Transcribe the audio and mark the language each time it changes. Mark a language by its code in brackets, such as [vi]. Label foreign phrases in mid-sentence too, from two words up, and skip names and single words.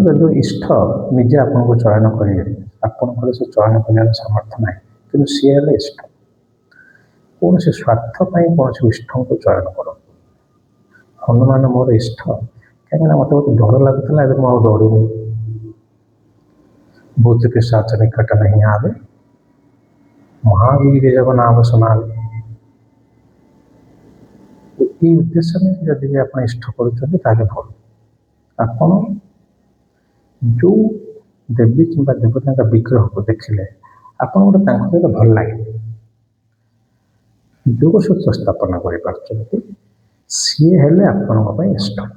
[or] ଯଦି ଇଷ୍ଟ ନିଜେ ଆପଣଙ୍କୁ ଚୟନ କରିବେ, ଆପଣଙ୍କର ସେ ଚୟନ କରିବାର ସାମର୍ଥ୍ୟ ନାହିଁ, କିନ୍ତୁ ସିଏ ହେଲେ ଇଷ୍ଟ। କୌଣସି ସ୍ୱାର୍ଥ ପାଇଁ କୌଣସି ଇଷ୍ଟଙ୍କୁ ଚୟନ କରନ୍ତୁ। ହନୁମାନ ମୋର ଇଷ୍ଟ, କାହିଁକିନା ମୋତେ ବହୁତ ଡର ଲାଗୁଥିଲା, ଏବେ ମୁଁ ଆଉ ଡରୁନି। [hi] भूत पिशाच निकट नहीं आवे, महावीर जब नाम सुनावे। [or] এই ଉଦ୍ଦେଶ୍ୟ ନେଇ ଯଦି ବି ଆପଣ ଇଷ୍ଟ କରୁଛନ୍ତି ତାହେଲେ ଭଲ। ଆପଣ ଯେଉଁ ଦେବୀ କିମ୍ବା ଦେବତାଙ୍କ ବିଗ୍ରହକୁ ଦେଖିଲେ ଆପଣଙ୍କର ତାଙ୍କ ସହିତ ଭଲ ଲାଗେ, ଯୋଗସୂତ୍ର ସ୍ଥାପନ କରିପାରୁଛନ୍ତି, ସିଏ ହେଲେ ଆପଣଙ୍କ ପାଇଁ ଇଷ୍ଟ।